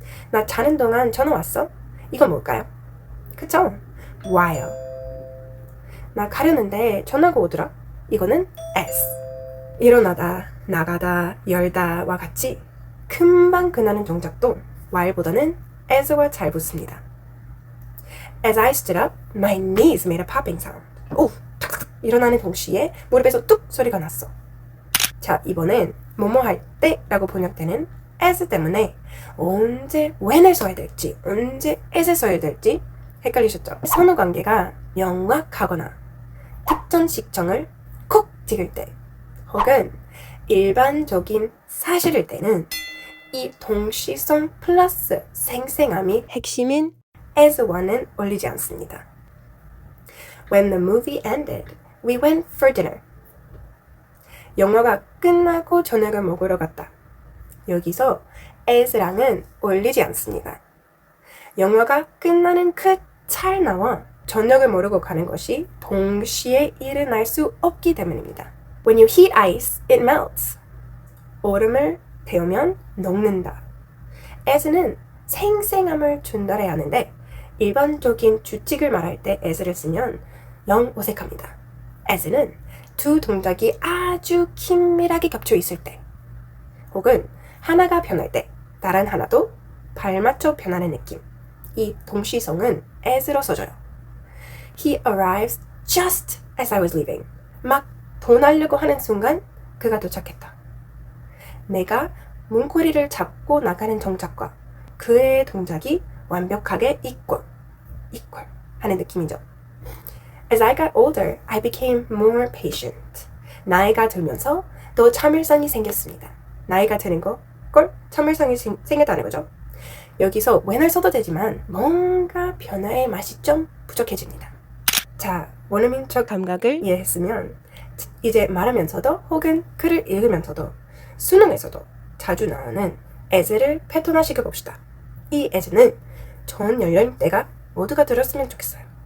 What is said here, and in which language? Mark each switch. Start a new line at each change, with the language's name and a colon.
Korean: 나 자는 동안 전화 왔어? 이건 뭘까요? 그쵸? while. 나 가려는데 전화가 오더라? 이거는 as. 일어나다, 나가다, 열다와 같이 금방 끝나는 동작도 while보다는 as와 잘 붙습니다.
English: As I stood up, my knees made a popping sound.
Korean: 오! 일어나는 동시에 무릎에서 뚝 소리가 났어. 자, 이번엔 뭐뭐 할 때라고 번역되는 as 때문에 언제 when을 써야 될지, 언제 as을 써야 될지 헷갈리셨죠? 선호 관계가 명확하거나 특정 시점을 콕 찍을 때 혹은 일반적인 사실일 때는 이 동시성 플러스 생생함이 핵심인 as와는 어울리지 않습니다.
English: When the movie ended, we went for dinner.
Korean: 영화가 끝나고 저녁을 먹으러 갔다. 여기서 as랑은 어울리지 않습니다. 영화가 끝나는 그 찰나와 저녁을 먹으러 가는 것이 동시에 일어날 수 없기 때문입니다.
English: When you heat ice, it melts.
Korean: 얼음을 데우면 녹는다. as는 생생함을 전달해야 하는데 일반적인 규칙을 말할 때 as를 쓰면 영 어색합니다. as는 두 동작이 아주 긴밀하게 겹쳐 있을 때 혹은 하나가 변할 때 다른 하나도 발맞춰 변하는 느낌. 이 동시성은 as로 써져요.
English: He arrives just as I was leaving.
Korean: 막 떠나려고 하는 순간 그가 도착했다. 내가 문고리를 잡고 나가는 동작과 그의 동작이 완벽하게 equal 하는 느낌이죠.
English: As I got older, I became more patient.
Korean: 나이가 들면서 더 참을성이 생겼습니다. 나이가 드는 걸 참을성이 생겼다는 거죠. 여기서 when을 써도 되지만 뭔가 변화의 맛이 좀 부족해집니다. 자, 원어민적 감각을 이해했으면 이제 말하면서도 혹은 글을 읽으면서도 수능에서도 자주 나오는 as를 패턴화시켜 봅시다. 이 as는 전 연령대가 모두가 들었으면 좋겠어요.